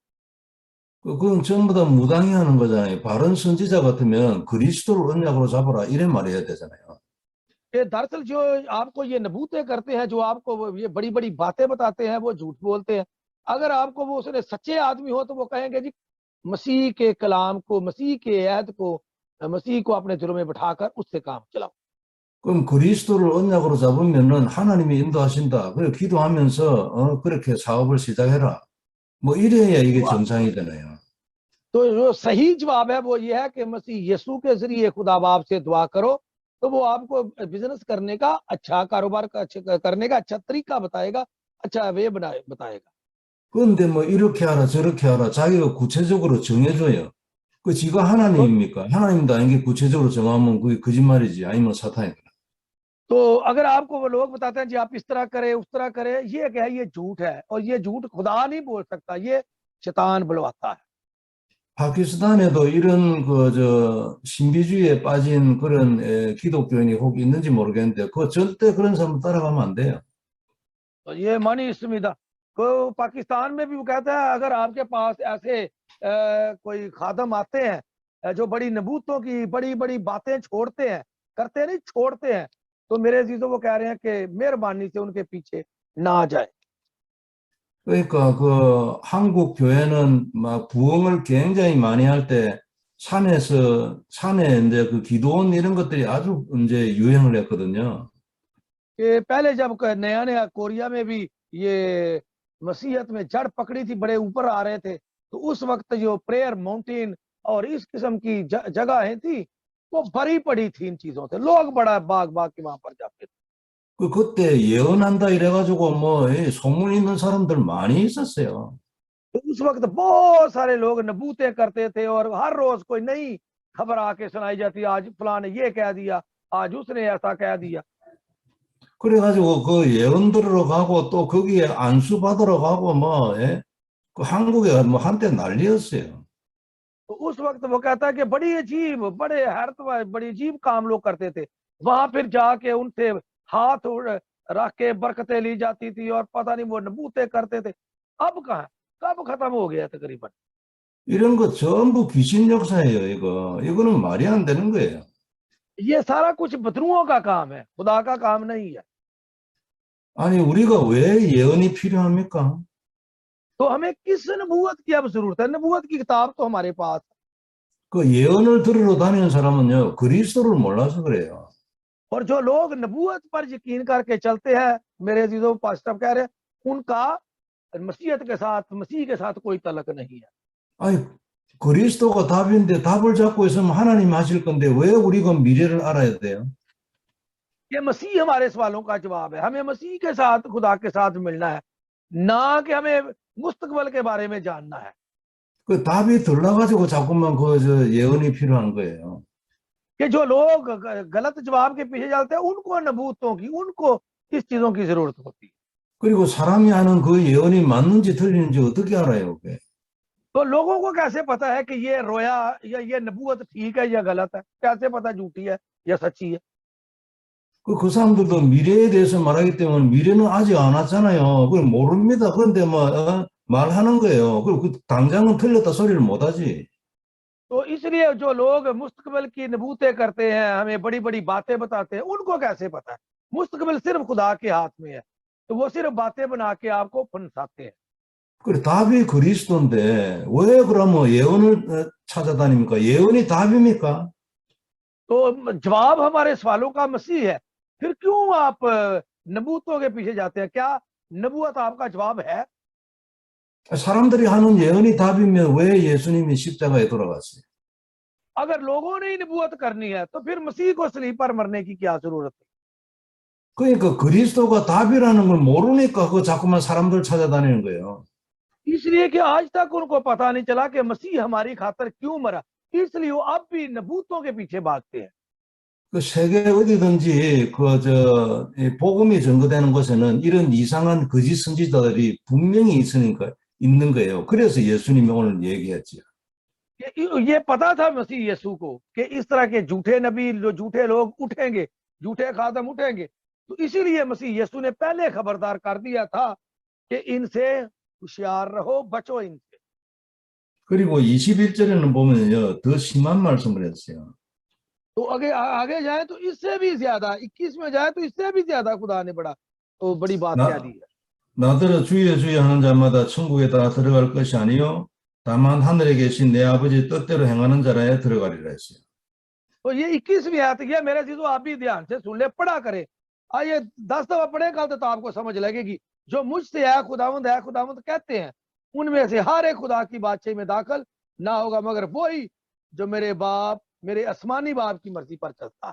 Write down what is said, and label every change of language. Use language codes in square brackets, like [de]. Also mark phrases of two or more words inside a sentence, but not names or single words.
[ko] 그건 전부 다 무당이 하는 거잖아요. 바른 선지자 같으면 그리스도를 언약으로 잡아라 이래 말해야 되잖아요. [ur] یہ دراصل جو آپ کو یہ نبوتیں کرتے ہیں، جو آپ کو یہ بڑی بڑی باتیں بتاتے ہیں، وہ جھوٹ بولتے ہیں. اگر آپ کو وہ اس نے سچے آدمی ہو تو وہ کہیں گے جی مسیح کے کلام کو، مسیح کے عہد کو، مسیح کو اپنے دلوں میں بٹھا کر اس سے کام چلاؤ. [ko] 그럼 그리스도를 언약으로 잡으면은 하나님이 인도하신다. 그래 기도하면서 그렇게 사업을 시작해라. 뭐 이래야 이게 정상이잖아요. [ur] تو جو صحیح جواب ہے وہ یہ ہے کہ مسیح یسوع کے ذریعے خدا باپ سے دعا کرو، تو وہ آپ کو بزنس کرنے کا اچھا، کاروبار کا کرنے کا اچھا طریقہ بتائے گا، اچھا وے بتائے گا. [ko] 그런데 뭐 이렇게 하라 저렇게 하라 자기가 구체적으로 정해줘요. 그 지가 [ur] تو [ko] 하나님입니까? 하나님도 아닌 게 구체적으로 정하면 그게 거짓말이지 아니면 사탄이다. [ur] تو اگر آپ کو وہ لوگ بتاتے ہیں جی آپ اس طرح کریں اس طرح کریں، یہ کیا ہے، یہ جھوٹ ہے، اور یہ جھوٹ خدا نہیں بول سکتا، یہ شیطان بلواتا ہے. [ko] 파키스탄에도 이런 신비주의에 빠진 그런 기독교인이 혹 있는지 모르겠는데 그 절대 그런 사람 따라가면 안 돼요. [ur] تو یہ مانی اسمدا کو پاکستان میں بھی وہ کہتا ہے اگر آپ کے پاس ایسے کوئی خادم آتے ہیں جو بڑی نبوتوں کی بڑی بڑی باتیں چھوڑتے ہیں، کرتے نہیں چھوڑتے ہیں، تو میرے عزیزوں وہ کہہ رہے ہیں کہ مہربانی سے ان کے پیچھے نہ جائے. [ko] 그러니까 그 한국 교회는 막 부흥을 굉장히 많이 할 때 산에 이제 그 기도원 이런 것들이 아주 이제 유행을 했거든요. [ur] کہ پہلے جب نیا نیا کوریا میں بھی یہ مسیحیت میں جڑ پکڑی تھی، بڑے اوپر آ رہے تھے، تو اس وقت جو [en] prayer mountain [ur] اور اس قسم کی جگہیں تھی وہ بھری پڑی تھی ان چیزوں سے، لوگ بڑا بھاگ بھاگ کے وہاں پر جاتے تھے. [ko] 그때 예언한다 이래가지고 뭐 소문 있는 사람들 많이 있었어요. [ur] تو اس وقت بہت سارے لوگ نبوتیں کرتے تھے اور ہر روز کوئی نئی خبر آ کے سنائی جاتی، آج فلاں نے یہ کہہ دیا، آج اس نے ایسا کہہ دیا. [ko] 그래가지고 그 예언 들으러 가고 또 거기에 안수 받으러 가고 그 한국에 뭐 한때 난리였어요. [ur] تو اس وقت وہ کہتا ہے کہ بڑی عجیب، بڑے حیرت، بڑی عجیب کام لوگ کرتے تھے، وہاں پھر جا کے ان سے ہاتھ رکھ کے برکتیں لی جاتی تھی اور پتا نہیں وہ نبوتیں کرتے تھے. اب کہاں، کب ختم ہو گیا تقریباً. [ko] 이런 거 전부 귀신 역사예요, 이거. 이거는 말이 안 되는 거예요. [ur] یہ سارا کچھ بدروحوں کا کام ہے، خدا کا کام نہیں ہے. [ko] 아니, 우리가 왜 예언이 필요합니까? [ur] تو ہمیں کس نبوت کی اب ضرورت ہے؟ نبوت کی کتاب تو ہمارے پاس. [ko] 그 예언을 들으러 다니는 사람은요, 그리스도를 몰라서 그래요. [ur] اور جو لوگ نبوت پر یقین کر کے چلتے ہیں، میرے عزیزوں پاسٹر کہہ رہے ہیں، ان کا مسیح کے ساتھ کوئی تعلق نہیں ہے. [ko] 아니, 그리스도가 답인데 답을 잡고 있으면 하나님 하실 건데 왜 우리가 미래를 알아야 돼요? [ur] یہ مسیح ہمارے سوالوں کا جواب ہے، ہمیں مسیح کے ساتھ خدا کے ساتھ ملنا ہے، نہ کہ ہمیں مستقبل کے بارے میں جاننا ہے. [ko] 그 답이 들러가지고 자꾸만 예언이 필요한 거예요. [ur] کہ جو لوگ غلط جواب کے پیچھے چلتے ہیں ان کو نبوتوں کی، ان کو اس چیزوں کی ضرورت ہوتی ہے. [ko] 그리고 사람이 하는 그 예언이 맞는지 틀리는지 어떻게 알아요? 그게? [ur] تو لوگوں کو کیسے پتا ہے کہ یہ رویا یا یہ نبوت ٹھیک ہے یا غلط ہے? کیسے پتا جھوٹی ہے یا سچی ہے? [ko] 그 사람들도 미래에 대해서 말하기 때문에 미래는 아직 안 왔잖아요. 그걸 모릅니다. 그런데 말하는 거예요. 그리고 당장은 틀렸다 소리를 못 하지. [ur] تو اس لیے جو لوگ مستقبل کی نبوتیں کرتے ہیں، ہمیں بڑی بڑی باتیں بتاتے ہیں، ان کو کیسے پتا ہے? مستقبل صرف خدا کے ہاتھ میں ہے، تو وہ صرف باتیں بنا کے آپ کو پھنساتے ہیں. [ko] 그 답이 그리스도인데 왜 그러면 예언을 찾아다닙니까? 예언이 답입니까? [ur] تو جواب ہمارے سوالوں کا مسیح ہے، پھر کیوں آپ نبوتوں کے پیچھے جاتے ہیں? کیا نبوت آپ کا جواب ہے? [ko] 사람들이 하는 예언이 답이면 왜 예수님이 십자가에 돌아갔어요? [ur] اگر لوگوں نے ہی نبوت کرنی ہے تو پھر مسیح کو صلیب پر مرنے کی کیا ضرورت ہے? [ko] 그러니까 그리스도가 답이라는 걸 모르니까 그 자꾸만 사람들 찾아다니는 거예요. [ur] اس لیے کہ آج تک ان کو پتا نہیں چلا کہ مسیح ہماری خاطر کیوں مرا، اس لیے وہ اب بھی نبوتوں کے پیچھے بھاگتے ہیں. [ko] 그 세계 어디든지 이 복음이 전거되는 곳에는 이런 이상한 거짓 선지자들이 분명히 있는 거예요. 그래서 예수님이 오늘 얘기했죠. [ur] یہ پتا تھا مسیح یسوع کو کہ اس طرح کے جھوٹے نبی، جو جھوٹے لوگ اٹھیں گے، جھوٹے خادم اٹھیں گے، تو اسی لیے مسیح یسوع نے پہلے خبردار کر دیا تھا کہ ان سے ہوشیار رہو، بچو ان سے. [ko] 그리고 21절에는 보면요, 더 심한 말씀을 했어요. [ur] تو آگے جائے تو اس سے بھی زیادہ، 21 میں جائے تو اس سے بھی زیادہ خدا نے بڑی بات کہہ دی ہے. [ko] 나더러 주여 주여 하는 자마다 천국에 다 들어갈 것이 아니요 다만 하늘에 계신 내 아버지 뜻대로 행하는 자라야 들어가리라 했어요. [ur] تو یہ 21ویں آیت ہے، میرے چیزوں آپ بھی دھیان سے سن لے، پڑھا کرے. آئیے 10 دفعہ پڑھے کل تو آپ کو سمجھ لگے گی. جو مجھ سے ہے خداوند کہتے ہیں، ان میں سے ہر ایک خدا کی بادشاہی میں داخل نہ ہوگا مگر وہی جو میرے باپ، میرے آسمانی باپ کی مرضی پر چلتا ہے.